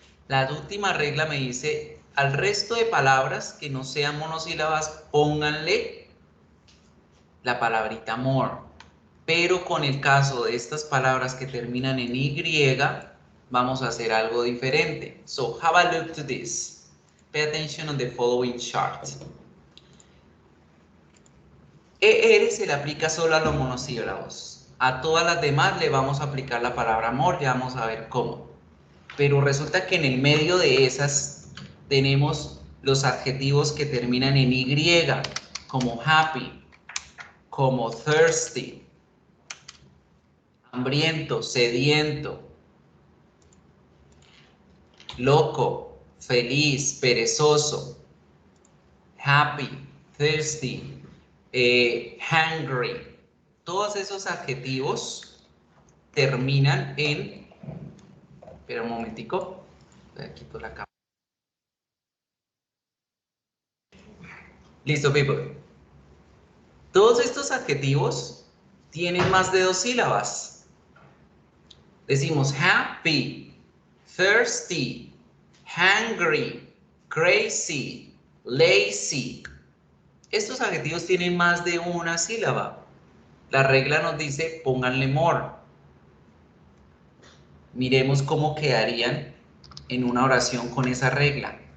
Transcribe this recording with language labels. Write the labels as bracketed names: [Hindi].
[Spanish] La última regla me dice, al resto de palabras que no sean monosílabas, pónganle la palabrita more. Pero con el caso de estas palabras que terminan en Y, vamos a hacer algo diferente. [English] So, have a look to this. Pay attention on the following chart. [Spanish] ER se le aplica solo a los monosílabos. A todas las demás le vamos a aplicar la palabra more, ya vamos a ver cómo. Pero resulta que en el medio de esas tenemos los adjetivos que terminan en Y, como happy, como thirsty, hambriento, sediento, loco, feliz, perezoso, happy, thirsty, hungry. Todos esos adjetivos terminan en... Espera un momentico. Quito la cámara. Listo, people. Todos estos adjetivos tienen más de dos sílabas. Decimos happy, thirsty, hungry, crazy, lazy. Estos adjetivos tienen más de una sílaba. La regla nos dice pónganle more. Miremos cómo quedarían en una oración con esa regla.